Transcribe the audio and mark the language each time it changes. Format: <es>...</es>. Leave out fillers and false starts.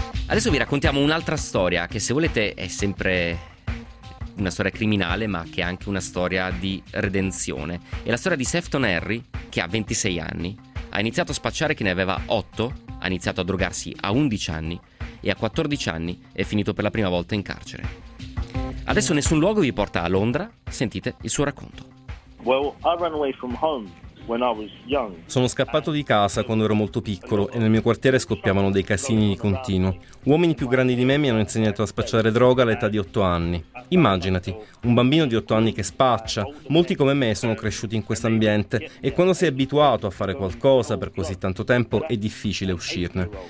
<it>Adesso vi raccontiamo un'altra storia che, se volete, è sempre una storia criminale, ma che è anche una storia di redenzione. È la storia di Sefton Harry, che ha 26 anni, ha iniziato a spacciare che ne aveva 8, ha iniziato a drogarsi a 11 anni e a 14 anni è finito per la prima volta in carcere. Adesso Nessun Luogo vi porta a Londra, sentite il suo racconto.</it> <en>Well, I ran away from home when I was young.</en> <it>Sono scappato di casa quando ero molto piccolo e nel mio quartiere scoppiavano dei casini di continuo. Uomini più grandi di me mi hanno insegnato a spacciare droga all'età di 8 anni. Immaginati, un bambino di 8 anni che spaccia. Molti come me sono cresciuti in questo ambiente e quando sei abituato a fare qualcosa per così tanto tempo è difficile uscirne.</it>